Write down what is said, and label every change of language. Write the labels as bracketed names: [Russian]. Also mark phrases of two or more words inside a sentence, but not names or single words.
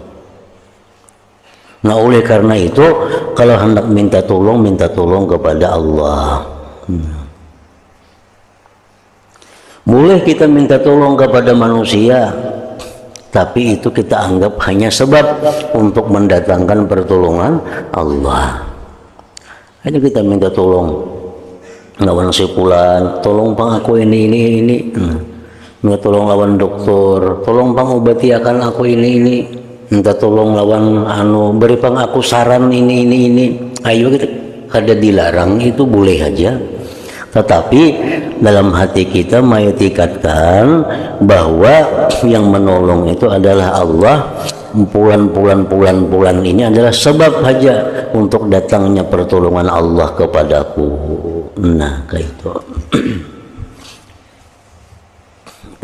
[Indonesian] Nah, oleh karena itu kalau hendak minta tolong kepada Allah. Boleh kita minta tolong kepada manusia, tapi itu kita anggap hanya sebab untuk mendatangkan pertolongan Allah. [Banjar] Hanya kita minta tolong lawan si fulan, tolong pang aku ini. Minta tolong lawan dokter, tolong pang obati akan aku ini. Minta tolong lawan beri pang aku saran ini. Ayo kita kada dilarang, itu boleh aja. [Indonesian] Tetapi dalam hati kita mengitikadkan bahwa yang menolong itu adalah Allah. Bulan ini adalah sebab saja untuk datangnya pertolongan Allah kepadaku. Nah, kayak itu.